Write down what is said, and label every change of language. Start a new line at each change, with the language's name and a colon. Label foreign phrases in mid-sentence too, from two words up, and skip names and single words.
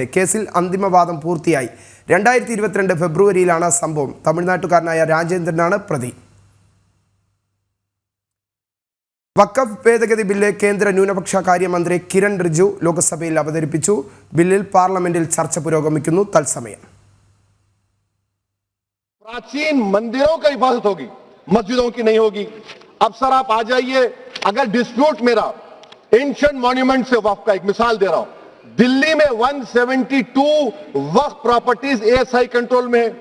Malayalam: കേസിൽ അന്തിമവാദം പൂർത്തിയായി. 2022 ഫെബ്രുവരിയിലാണ് സംഭവം. തമിഴ്നാട്ടുകാരനായ രാജേന്ദ്രനാണ് പ്രതി. വഖഫ് ഭേദഗതി ബില്ല് കേന്ദ്ര ന്യൂനപക്ഷ കാര്യമന്ത്രി കിരൺ റിജിജു ലോക്സഭയിൽ അവതരിപ്പിച്ചു. ബില്ലിൽ പാർലമെന്റിൽ ചർച്ച പുരോഗമിക്കുന്നു. തത്സമയം.
Hindi: प्राचीन मंदिरों का हिफाजत होगी, मस्जिदों की नहीं होगी. अब सर आप आ जाइए, अगर डिस्प्यूट मेरा
English: ancient monument
Hindi: से वक्फ का एक मिसाल दे रहा हूं. दिल्ली में 172 वक्फ प्रॉपर्टीज ASI कंट्रोल में है.